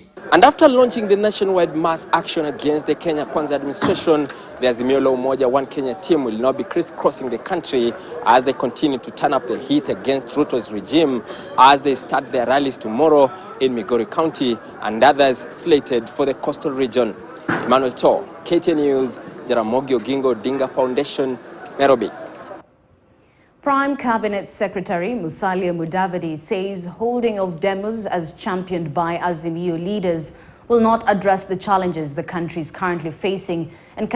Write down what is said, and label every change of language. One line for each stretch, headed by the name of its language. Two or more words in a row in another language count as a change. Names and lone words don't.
English: And after launching the nationwide mass action against the Kenya Kwanza administration, the Azimio La Umoja One Kenya team will now be crisscrossing the country as they continue to turn up the heat against Ruto's regime as they start their rallies tomorrow in Migori County and others slated for the coastal region. Emmanuel To, KTN News, Jaramogi Oginga Odinga Foundation, Nairobi. Prime Cabinet Secretary Musalia Mudavadi says holding of demos as championed by Azimio leaders will not address the challenges the country is currently facing and